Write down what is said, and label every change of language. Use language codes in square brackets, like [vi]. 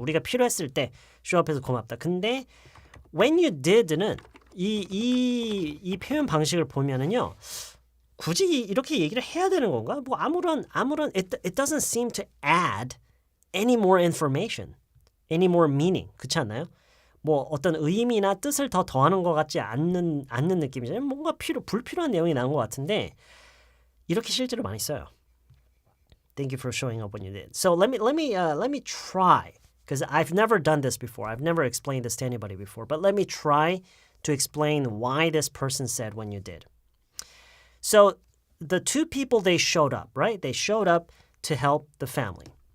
[ko] 우리가 필요했을 때 쇼업해서 고맙다. 근데 [en] when you did [ko] 는 이 표현 방식을 보면은요. 굳이 이렇게 얘기를 해야 되는 건가? 뭐 아무런 [en] it doesn't seem to add any more information, any more meaning. [ko] 그렇지 않나요? 뭐 어떤 의미나 뜻을 더 더하는 것 같지 않는 느낌이잖아요. 뭔가 불필요한 내용이 나온 것 같은데 이렇게 실제로 많이 써요. [en] Thank you for showing up when you did. So let me try, because I've never done this before. I've never explained this to anybody before. But let me try to explain why this person said when you did. So the two people, they showed up, right? They showed up to help the family.